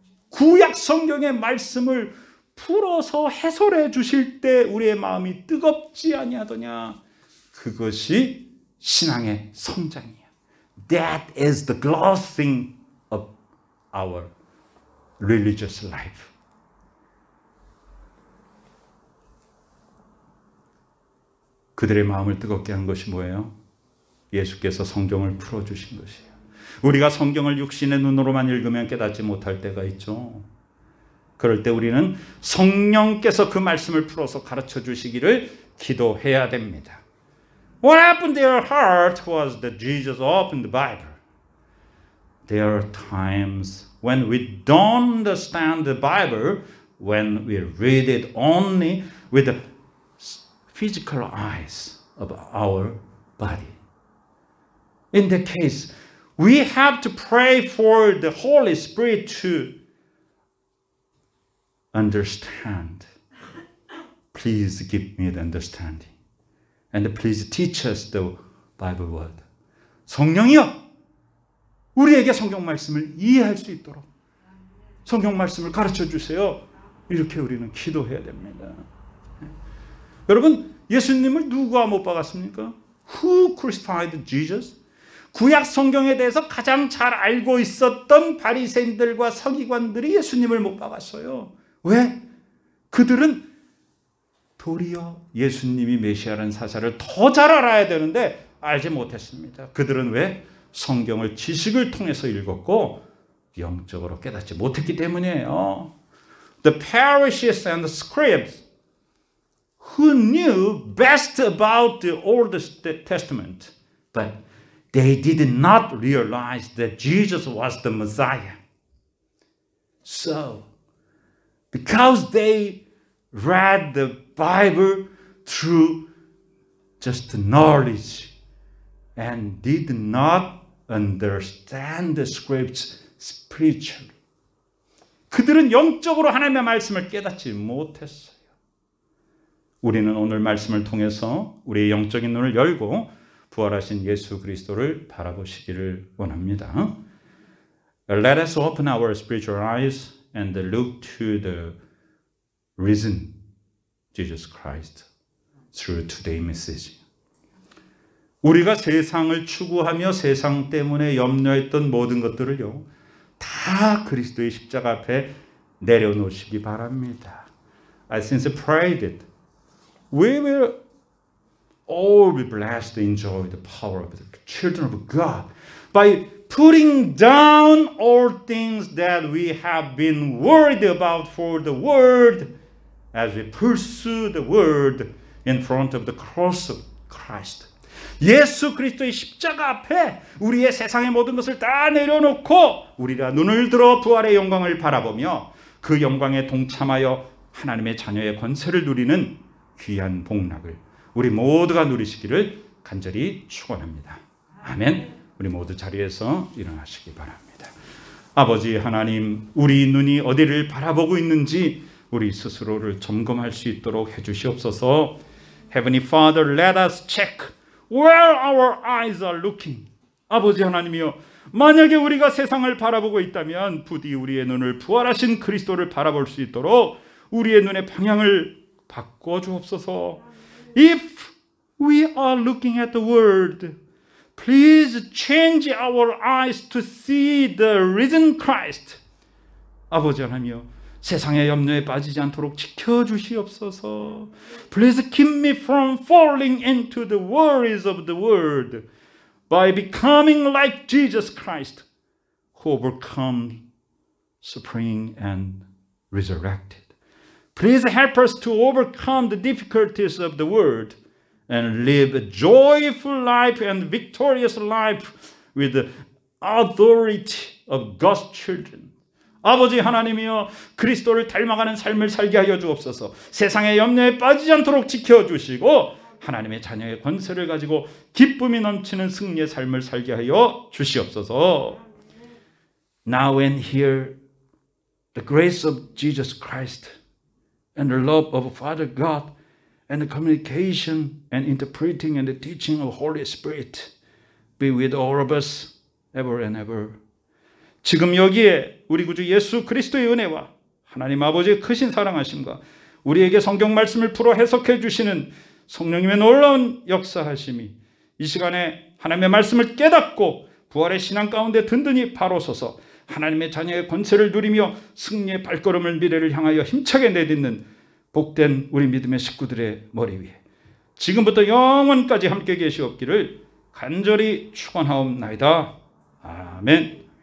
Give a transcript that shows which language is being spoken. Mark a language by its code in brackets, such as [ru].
[ko] 구약 성경의 말씀을 풀어서 해설해 주실 때 우리의 마음이 뜨겁지 아니하더냐. 그것이 신앙의 성장이에요. [en] That is the glossing of our religious life. [ko] 그들의 마음을 뜨겁게 한 것이 뭐예요? 예수께서 성경을 풀어주신 것이에요. 우리가 성경을 육신의 눈으로만 읽으면 깨닫지 못할 때가 있죠. 그럴 때 우리는 성령께서 그 말씀을 풀어서 가르쳐 주시기를 기도해야 됩니다. [en] What happened to their heart was that Jesus opened the Bible. There are times when we don't understand the Bible, when we read it only with the physical eyes of our body. In that case, we have to pray for the Holy Spirit to understand. Please give me the understanding. And please teach us the Bible word. [ko] 성령이여, 우리에게 성경 말씀을 이해할 수 있도록 성경 말씀을 가르쳐 주세요. 이렇게 우리는 기도해야 됩니다. 여러분, 예수님을 누가 못 박았습니까? [en] Who crucified Jesus? [ko] 구약 성경에 대해서 가장 잘 알고 있었던 바리새인들과 서기관들이 예수님을 못 박았어요. 왜? 그들은 도리어 예수님이 메시아라는 사실을 더 잘 알아야 되는데 알지 못했습니다. 그들은 왜? 성경을 지식을 통해서 읽었고 영적으로 깨닫지 못했기 때문이에요. [en] The Pharisees and the scribes who knew best about the Old Testament, but they did not realize that Jesus was the Messiah. So, because they read the Bible through just knowledge and did not understand the scripts spiritually. [ko] 그들은 영적으로 하나님의 말씀을 깨닫지 못했어요. 우리는 오늘 말씀을 통해서 우리의 영적인 눈을 열고 부활하신 예수 그리스도를 바라보시기를 원합니다. [en] Let us open our spiritual eyes and look to the risen Jesus Christ through today's message. [ko] 우리가 세상을 추구하며 세상 때문에 염려했던 모든 것들을요, 다 그리스도의 십자가 앞에 내려놓으시기 바랍니다. [en] I since prayed it. We will all be blessed to enjoy the power of the children of God by putting down all things that we have been worried about for the world as we pursue the word in front of the cross of Christ. [ko] 예수 그리스도의 십자가 앞에 우리의 세상의 모든 것을 다 내려놓고 우리가 눈을 들어 부활의 영광을 바라보며 그 영광에 동참하여 하나님의 자녀의 권세를 누리는 귀한 복락을 우리 모두가 누리시기를 간절히 축원합니다. 아멘. 우리 모두 자리에서 일어나시기 바랍니다. 아버지 하나님, 우리 눈이 어디를 바라보고 있는지 우리 스스로를 점검할 수 있도록 해주시옵소서. [en] Heavenly Father, let us check where our eyes are looking. [ko] 아버지 하나님이여, 만약에 우리가 세상을 바라보고 있다면 부디 우리의 눈을 부활하신 그리스도를 바라볼 수 있도록 우리의 눈의 방향을 바꿔주옵소서. [en] If we are looking at the world, please change our eyes to see the risen Christ. [ko] 아버지 하나님이여, 세상의 염려에 빠지지 않도록 지켜주시옵소서. [en] Please keep me from falling into the worries of the world by becoming like Jesus Christ, who overcome suffering and resurrected. Please help us to overcome the difficulties of the world and live a joyful life and victorious life with the authority of God's children. [ko] 아버지 하나님이여, 그리스도를 닮아가는 삶을 살게 하여 주옵소서. 세상의 염려에 빠지지 않도록 지켜주시고 하나님의 자녀의 권세를 가지고 기쁨이 넘치는 승리의 삶을 살게 하여 주시옵소서. [en] Now and here the grace of Jesus Christ and the love of Father God and the communication and interpreting and the teaching of Holy Spirit be with all of us ever and ever. [ko] 지금 여기에 우리 구주 예수 그리스도의 은혜와 하나님 아버지의 크신 사랑하심과 우리에게 성경 말씀을 풀어 해석해 주시는 성령님의 놀라운 역사하심이 이 시간에 하나님의 말씀을 깨닫고 부활의 신앙 가운데 든든히 바로 서서 하나님의 자녀의 권세를 누리며 승리의 발걸음을 미래를 향하여 힘차게 내딛는 복된 우리 믿음의 식구들의 머리 위에 지금부터 영원까지 함께 계시옵기를 간절히 축원하옵나이다. 아멘.